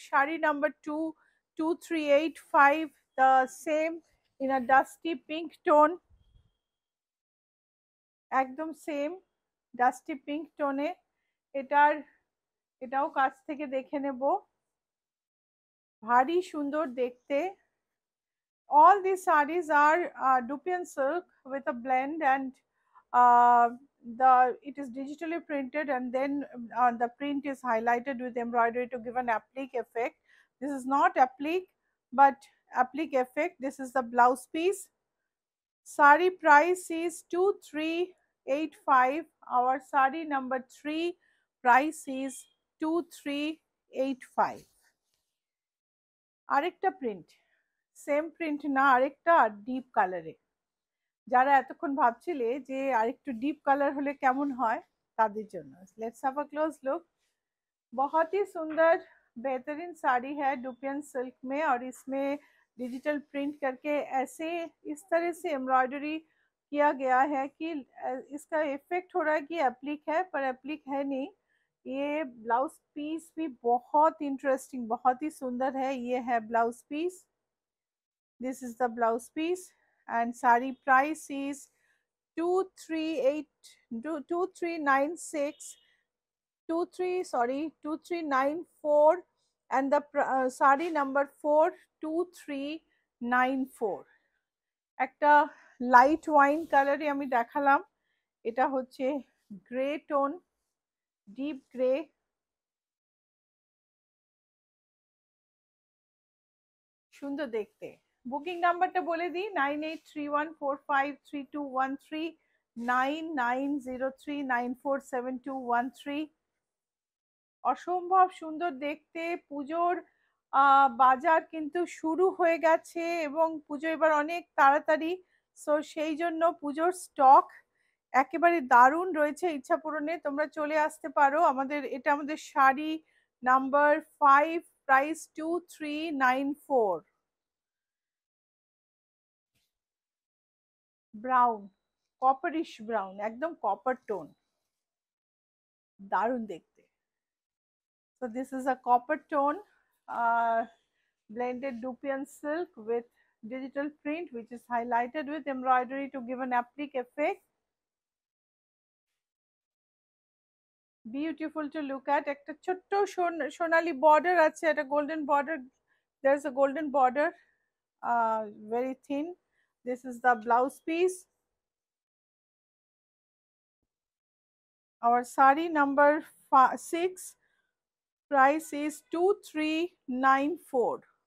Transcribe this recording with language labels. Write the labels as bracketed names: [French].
[Bangla] Sari number 2, 2385, [English] the same in a dusty pink tone, [Bangla] একদম same dusty pink টোনে। এটাও কাছ থেকে দেখে নেব, ভারী সুন্দর দেখতে। [English] All these sarees are Dupian silk with a blend, and uh, it is digitally printed, and then the print is highlighted with embroidery to give an applique effect. This is not applique but applique effect. This is the blouse piece. Sari price is 2385. Our sari number 3 price is 2385. [Bangla] আরেকটা print, same print না, আরেকটা deep কালারে। যারা এতক্ষণ ভাবছিলে যে আরেকটু deep colour হলে কেমন হয়, তাদের জন্য। [English] Let's have a close look. [Hindi] बहुत ही सुंदर बेहतरीन साड़ी है डुपियन सिल्क में, और इसमें डिजिटल प्रिंट करके ऐसे इस तरह से एम्ब्रॉयडरी किया गया है कि इसका इफेक्ट हो रहा है कि एप्लिक है, पर एप्लिक है नहीं। ये ब्लाउज पीस भी बहुत इंटरेस्टिंग, बहुत ही सुंदर है। ये है blouse piece, [English] this is the blouse piece, and sari price is 2396, 2394, and the sari number 4, 2394। [Bangla] একটা লাইট ওয়াইন কালারে আমি দেখালাম, এটা হচ্ছে গ্রে টোন, ডিপ গ্রে। সুন্দর দেখতে। বুকিং নাম্বারটা বলে দিই, 9831453213, 9903947213। অসম্ভব সুন্দর দেখতে। পুজোর বাজার কিন্তু শুরু হয়ে গেছে, এবং পুজো এবার অনেক তাড়াতাড়ি। সো সেই জন্য পুজোর স্টক একেবারে দারুণ রয়েছে ইচ্ছাপূরণে। তোমরা চলে আসতে পারো। এটা আমাদের sari number 5, price 2394। Brown, কপারিশ brown, একদম কপার টোন, দারুণ দেখতে। [English] So this is a copper tone blended Dupian silk with digital print, which is highlighted with embroidery to give an applique effect. Beautiful to look at. [Bangla] একটা ছোট্ট সোনালি border আছে, একটা golden border. [English] There's a golden border, very thin, This is the blouse piece. Our sari number 6, price is 2394.